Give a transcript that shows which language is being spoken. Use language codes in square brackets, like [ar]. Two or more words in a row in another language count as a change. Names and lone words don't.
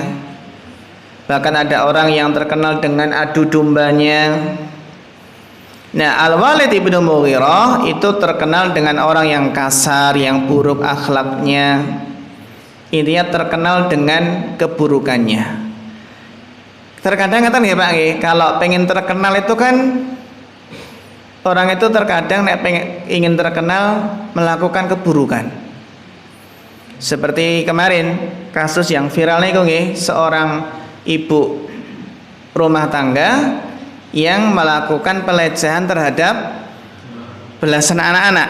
[id] Bahkan ada orang yang terkenal dengan adu dombanya. Nah, Al-Walid ibnu Mughirah itu terkenal dengan orang yang kasar, yang buruk akhlaknya. Intinya terkenal dengan keburukannya. Terkadang kata nggih Pak nggih, kalau pengen terkenal itu kan orang itu terkadang ingin terkenal melakukan keburukan. Seperti kemarin kasus yang viral nih nggih, seorang ibu rumah tangga yang melakukan pelecehan terhadap belasan anak-anak.